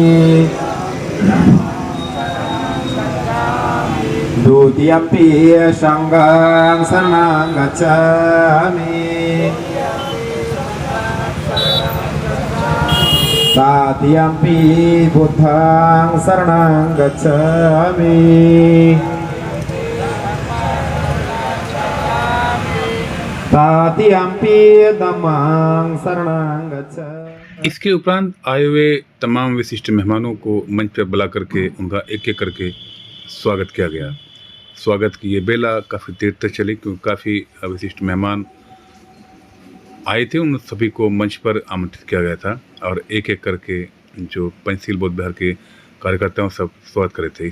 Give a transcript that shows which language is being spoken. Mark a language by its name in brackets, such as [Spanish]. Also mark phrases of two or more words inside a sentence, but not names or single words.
[Pali] द्वितीयंपि संघं शरणं गच्छामि तृतीयंपि बुद्धं शरणं गच्छामि तृतीयंपि धम्मं शरणं गच्छामि। [Hindi] इसके उपरांत आए हुए तमाम विशिष्ट मेहमानों को मंच पर बुला करके उनका एक एक करके स्वागत किया गया। स्वागत की ये बेला काफ़ी देर तक चली क्योंकि काफ़ी विशिष्ट मेहमान आए थे। उन सभी को मंच पर आमंत्रित किया गया था और एक एक करके जो तहसील बौद्ध विहार के कार्यकर्ताओं सब स्वागत करे थे।